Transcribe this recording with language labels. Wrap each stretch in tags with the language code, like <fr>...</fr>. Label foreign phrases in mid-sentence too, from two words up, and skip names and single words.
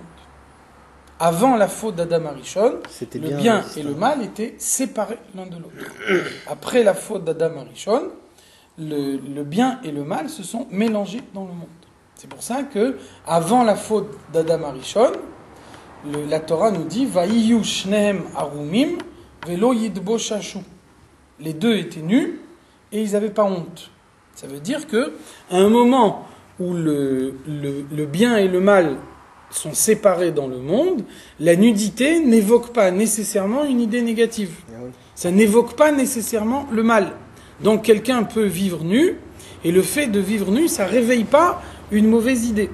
<fr>Avant la faute d'Adam Arishon, le bien et le mal étaient séparés l'un de l'autre. Après la faute d'Adam Arishon, le bien et le mal se sont mélangés dans le monde. C'est pour ça que, avant la faute d'Adam Arishon, la Torah nous dit</fr> <he>ויהיו שניהם ערומים ולא יתבוששו.</he> <fr>Les deux étaient nus et ils n'avaient pas honte. Ça veut dire que, à un moment où le bien et le mal sont séparés dans le monde, la nudité n'évoque pas nécessairement une idée négative. Ça n'évoque pas nécessairement le mal. Donc quelqu'un peut vivre nu, et le fait de vivre nu, ça ne réveille pas une mauvaise idée.</fr>